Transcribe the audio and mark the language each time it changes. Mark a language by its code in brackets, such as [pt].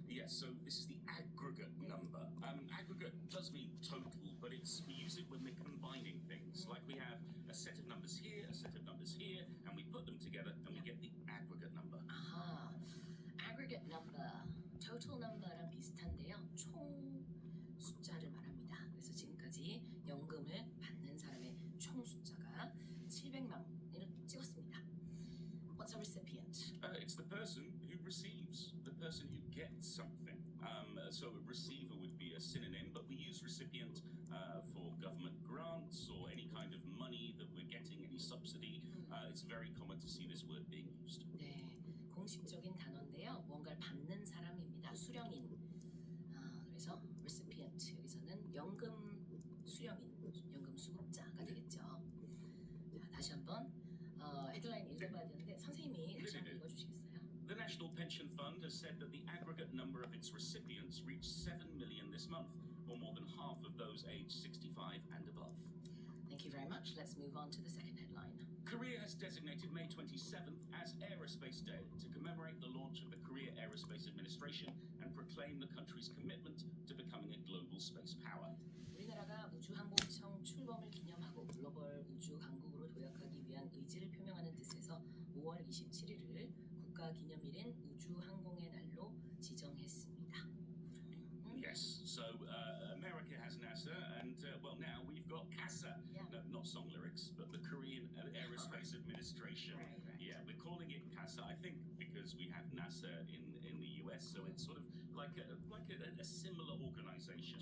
[en] So this is the aggregate number. Aggregate does mean total, but we use it when we're combining things. Like we have a set of numbers here, a set of numbers here, and we put them together and we get the aggregate number. [ko] 아하, [en] aggregate number, total number [ko] 랑 비슷한데요. 총 숫자를 말합니다. 그래서 지금까지 연금을 받는 사람의 총 숫자가 700만을 찍었습니다. [en] What's a recipient? It's the person who receives, the person who gets something. So a receiver would be a synonym, but we use recipient for government grants or any kind of money that we're getting, any subsidy. It's very common to see this word being used. [ko] 네, 공식적인 단어인데요. 무언가를 받는 사람입니다. 수령인. 그래서 recipient, 여기서는 연금 수령인, 연금 수급자가 되겠죠. 자, 다시 한번 헤드라인 읽어봐야 되는데 선생님이 다시 한번 읽어주시겠어요? [en] The National Pension Fund has said that the aggregate number of its recipients reached 7 million this month, or more than half of those aged 65 and above. Thank you very much. Let's move on to the second headline. Korea has designated May 27th as Aerospace Day to commemorate the launch of the Korea Aerospace Administration and proclaim the country's commitment to becoming a global space power. [ko] 우리나라가 우주항공청 출범을 기념하고 글로벌 우주강국으로 도약하기 위한 의지를 표명하는 뜻에서 5월 27일을 국가기념일인 우주항공의 날로 지정했습니다. [en] Yes, so America has NASA, and well, now we've got CASA. Yeah. No, not song lyrics, but the Korean Aerospace Administration. Right. Yeah, we're calling it CASA, I think, because we have NASA in the US, so it's sort of like a similar organization.